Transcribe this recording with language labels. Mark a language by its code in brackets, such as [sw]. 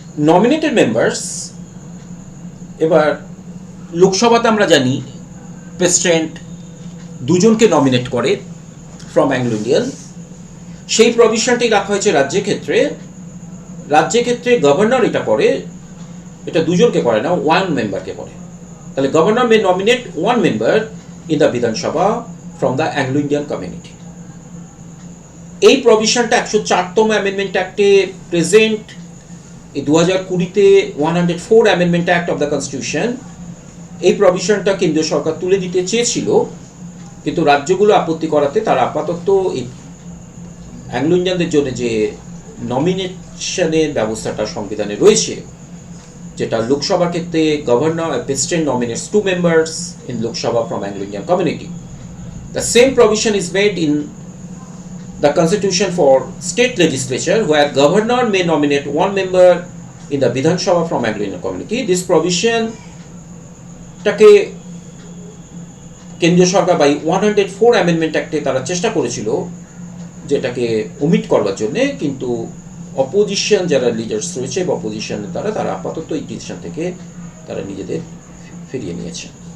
[bn] Nominated members, এবার লোকসভাতে আমরা জানি প্রেসিডেন্ট 2 জনকে নমিনেট করে ফ্রম অ্যাংলো ইন্ডিয়ান, সেই প্রভিশনটাই রাখা হয়েছে রাজ্যের ক্ষেত্রে। রাজ্যের ক্ষেত্রে গভর্নর এটা করে, এটা 2 জনকে করে না, 1 মেম্বারকে করে। [en] তাহলে governor may nominate 1 member in the Bidhan Sabha from the Anglo-Indian community. [bn] এই প্রভিশনটা 104তম অ্যামেন্ডমেন্ট অ্যাক্টে প্রেজেন্ট, এই 2020-তে 104 amendment act of the constitution. এই প্রভিশনটা কেন্দ্রীয় সরকার তুলে দিতে চেয়েছিল, কিন্তু রাজ্যগুলো আপত্তি করাতে তারা আপাতত এই অ্যাংলো ইন্ডিয়ানদের জন্য যে নমিনেশনের ব্যবস্থাটা সংবিধানে রয়েছে, যেটা লোকসভার ক্ষেত্রে governor president [en] nominates 2 members in Lok Sabha from Anglo-Indian community. The same provision is made in the constitution for state legislature, where governor may nominate 1 member in the Bidhan Sabha from Anglo-Indian community. This provision টাকে [bn] কেন্দ্রীয় সরকার by 104 amendment অ্যাক্টে তারা চেষ্টা করেছিল যেটাকে omit করবার জন্যে, কিন্তু opposition যারা লিডার্স রয়েছে বা অপোজিশন তারা আপাতত এই ডিসিশন থেকে তারা নিজেদের ফিরিয়ে নিয়েছেন।